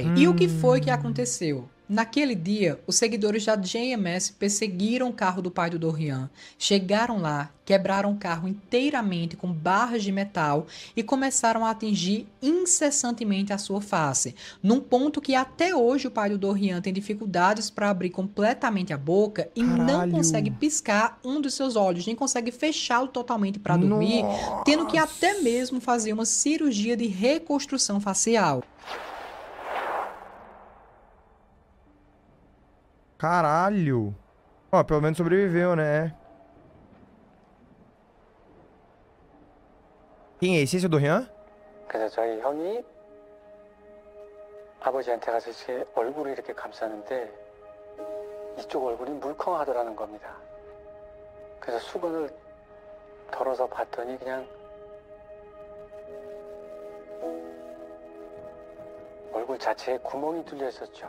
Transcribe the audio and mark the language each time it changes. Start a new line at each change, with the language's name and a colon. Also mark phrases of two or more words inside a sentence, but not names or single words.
Portuguese: E o que foi que aconteceu? Naquele dia, os seguidores da JMS perseguiram o carro do pai do Dorian, chegaram lá, quebraram o carro inteiramente com barras de metal e começaram a atingir incessantemente a sua face, num ponto que até hoje o pai do Dorian tem dificuldades para abrir completamente a boca e não consegue piscar um dos seus olhos, nem consegue fechá-lo totalmente para dormir, tendo que até mesmo fazer uma cirurgia de reconstrução facial. Caralho. Ó, pelo menos sobreviveu, né? Quem é esse? Esse é o Dorian?
Korean: 그래서 저희 형이 아버지한테 가서 제 얼굴을 이렇게 감싸는데 이쪽 얼굴이 물컹하더라는 겁니다. 그래서 수건을 덜어서 봤더니 그냥 얼굴 자체에 구멍이 뚫려 있었죠.